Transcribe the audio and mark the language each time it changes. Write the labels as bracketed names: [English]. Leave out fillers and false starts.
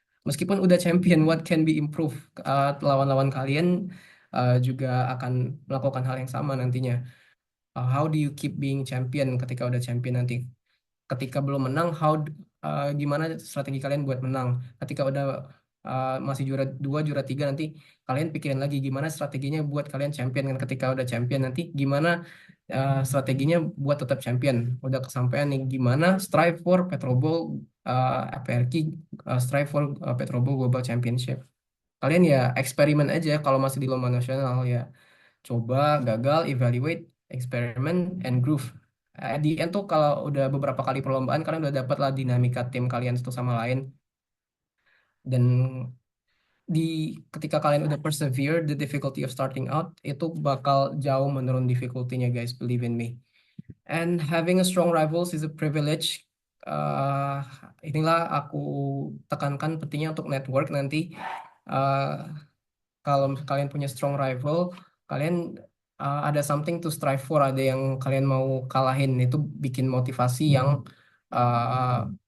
[Indonesian] Meskipun udah [English] champion, what can be improved. [Indonesian] Lawan-lawan kalian juga akan melakukan hal yang sama nantinya. [English] How do you keep being champion [Indonesian] ketika udah [English] champion nanti? [Indonesian] Ketika belum menang, gimana strategi kalian buat menang? Ketika udah masih juara 2, juara 3, nanti kalian pikirin lagi gimana strateginya buat kalian champion. Kan ketika udah champion nanti gimana strateginya buat tetap champion. Udah kesampaian nih gimana [English] strive for Petrobol APRQ, strive for Petrobol Global Championship. [Indonesian] Kalian ya eksperimen aja kalau masih di lomba nasional ya. Coba, gagal, evaluate, eksperimen, [English] and groove. At the end [Indonesian] tuh kalau udah beberapa kali perlombaan kalian udah dapat lah dinamika tim kalian satu sama lain. Dan di ketika kalian udah [English] persevere the difficulty of starting out, [Indonesian] itu bakal jauh menurun difficulty-nya guys, [English] believe in me. And having a strong rivals is a privilege. [Indonesian] Uh, Inilah aku tekankan pentingnya untuk network nanti. Uh, Kalau kalian punya strong rival, kalian ada [English] something to strive for, [Indonesian] ada yang kalian mau kalahin, itu bikin motivasi yang uh,